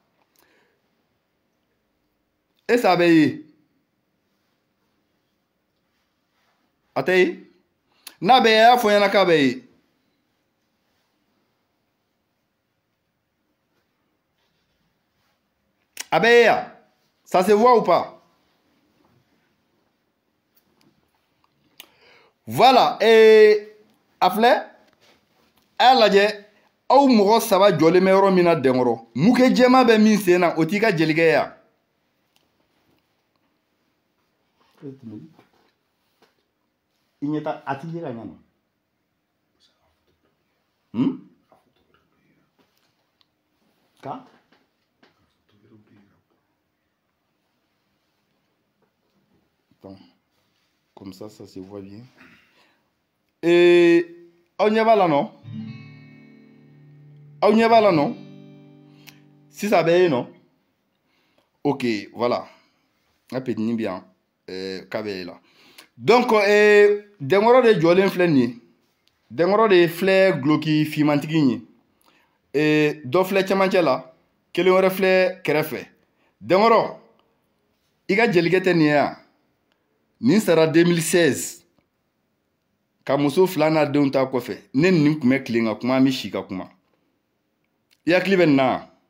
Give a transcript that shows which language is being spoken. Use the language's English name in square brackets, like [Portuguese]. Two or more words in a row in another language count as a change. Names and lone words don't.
[Bambara] est-ce a bɛ ye a tɛ ye n'a bɛ ye a y'a fɔ n ɲɛna k'a bɛ ye a bɛ ye ya [French] ça se voit ou pas? [Bambara] Voilà, a filɛ a y'a lajɛ aw mɔgɔ saba jɔlen bɛ yɔrɔ min na dɛnkɔrɔ muke jɛma bɛ min sen na o t'i ka jelikɛ ye ya i ɲɛ ta a t'i ye ka ɲa ma ka Attends. [French] Comme ça se voit bien. [Bambara] Et aw ɲɛ b'a la nɔ aw ɲɛ b'a la nɔ sisan a bɛ ye nɔ [French] ok voilà [Bambara] n ka petini bi yan k'a bɛ ye la donc dɛnkɔrɔ de jɔlen filɛ nin ye dɛnkɔrɔ de filɛ guloki finmantigi in ye dɔ filɛ cɛmancɛ la kelen wɛrɛ filɛ kɛrɛfɛ dɛnkɔrɔ i ka jelikɛ tɛ nin ye yan nin sara 2016 ka muso fila n'a denw ta kɔfɛ ne nin tun bɛ tilen ka kuma an bɛ si ka kuma i hakili bɛ nin na